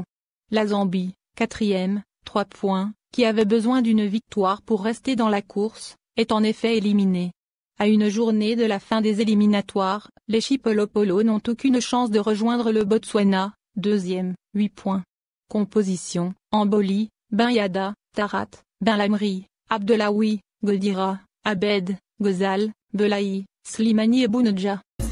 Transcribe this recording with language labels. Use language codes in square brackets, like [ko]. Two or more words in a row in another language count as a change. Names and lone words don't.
[fr] La Zambie, 4e, 3 points, qui avait besoin d'une victoire pour rester dans la course, est en effet éliminée. À une journée de la fin des éliminatoires, les Chipolopolo n'ont aucune chance de rejoindre le Botswana, 2e, 8 points. Composition, Mboli, Ben Yedder, Tarat, Benlamri, Abdellaoui, Godira, Abed, Ghezal, Belaï, Slimani et Bounedjah.